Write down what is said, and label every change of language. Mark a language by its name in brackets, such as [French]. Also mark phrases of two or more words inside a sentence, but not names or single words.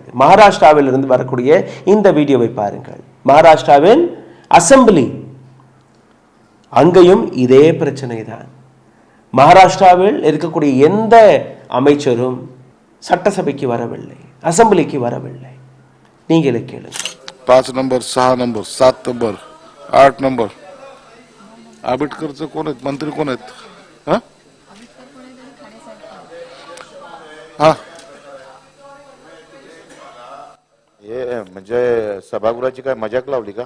[Tamil] மகாராஷ்டிராவில் இருந்து வரக்கூடிய இந்த வீடியோவை பாருங்கள். மகாராஷ்டிராவின் அசெம்பிளி, அங்கேயும் இதே பிரச்சனை தான். மகாராஷ்டிராவில் இருக்கக்கூடிய எந்த அமைச்சரும் சட்டசபைக்கு வரவில்லை, அசெம்பிளிக்கு வரவில்லை. நீங்களே கேளுங்க. [Marathi] 5 नंबर 6 नंबर 7 नंबर 8 नंबर आंबेडकरचं कोण आहेत? मंत्री कोण आहेत? हा हे म्हणजे सभागृहाची काय मजाक लावली का?